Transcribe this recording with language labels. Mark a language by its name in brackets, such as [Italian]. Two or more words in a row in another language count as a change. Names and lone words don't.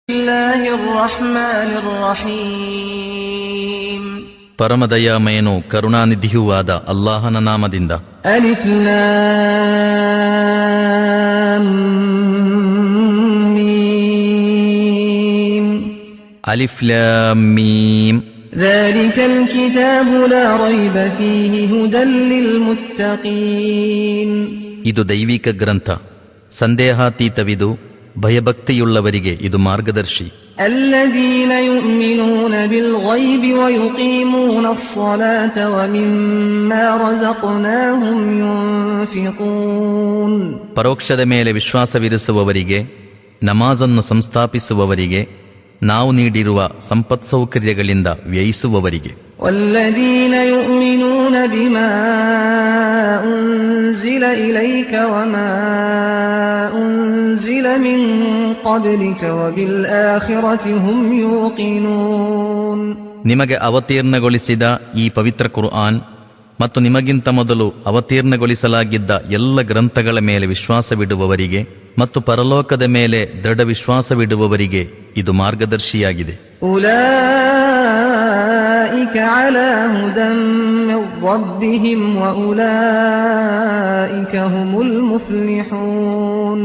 [Kannada] ಪರಮದಯಾಮಯನು ಕರುಣಾನಿಧಿಯೂ ಆದ ಅಲ್ಲಾಹನ ನಾಮದಿಂದ. [Arabic] ألف لام ميم. ألف لام ميم. ذَلِكَ الْكِتَابُ لَا رَيْبَ فِيهِ هُدًى لِّلْمُتَّقِينَ. [Kannada] ಇದು ದೈವಿಕ ಗ್ರಂಥ, ಸಂದೇಹಾತೀತವಿದು, ಭಯಭಕ್ತಿಯುಳ್ಳವರಿಗೆ ಇದು ಮಾರ್ಗದರ್ಶಿ. [Arabic] الَّذِينَ يُؤْمِنُونَ بِالْغَيْبِ وَيُقِيمُونَ الصَّلَاةَ وَمِمَّا رَزَقْنَاهُمْ يُنْفِقُونَ. [Kannada] ಪರೋಕ್ಷದ ಮೇಲೆ ವಿಶ್ವಾಸವಿರಿಸುವವರಿಗೆ, ನಮಾಜನ್ನು ಸಂಸ್ಥಾಪಿಸುವವರಿಗೆ, ನಾವು ನೀಡಿರುವ ಸಂಪತ್ಸೌಕರ್ಯಗಳಿಂದ ವ್ಯಯಿಸುವವರಿಗೆ. [Arabic] والذين يؤمنون بما أنزل إليك وما أنزل من قبلك وبالآخرة هم يوقنون. [Kannada] ನಿಮಗೆ ಅವತೀರ್ಣಗೊಳಿಸಿದ ಈ ಪವಿತ್ರ ಕುರ್ಆನ್ ಮತ್ತು ನಿಮಗಿಂತ ಮೊದಲು ಅವತೀರ್ಣಗೊಳಿಸಲಾಗಿದ್ದ ಎಲ್ಲ ಗ್ರಂಥಗಳ ಮೇಲೆ ವಿಶ್ವಾಸವಿಡುವವರಿಗೆ ಮತ್ತು ಪರಲೋಕದ ಮೇಲೆ ದೃಢ ವಿಶ್ವಾಸವಿಡುವವರಿಗೆ ಇದು ಮಾರ್ಗದರ್ಶಿಯಾಗಿದೆ. [Arabic] أولئك على هدى من ربهم وأولئك هم المفلحون.